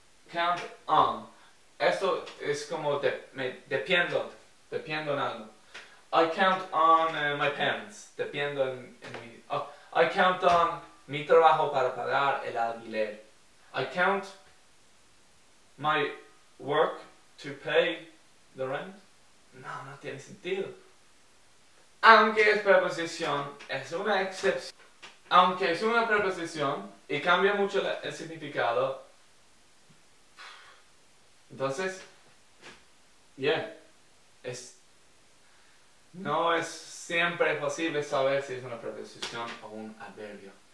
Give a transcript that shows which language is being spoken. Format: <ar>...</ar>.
<es>count on. Esto es como dependo en algo.</es> <en>I count on my parents.</en> <es>Dependo en mi...</es> <en>Oh, I count on</en> <es>mi trabajo para pagar el alquiler.</es> <en>I count my work to pay the rent.</en> <es>No tiene sentido. Aunque es preposición, es una excepción. Aunque es una preposición y cambia mucho el significado, entonces, no es siempre posible saber si es una preposición o un adverbio.</es>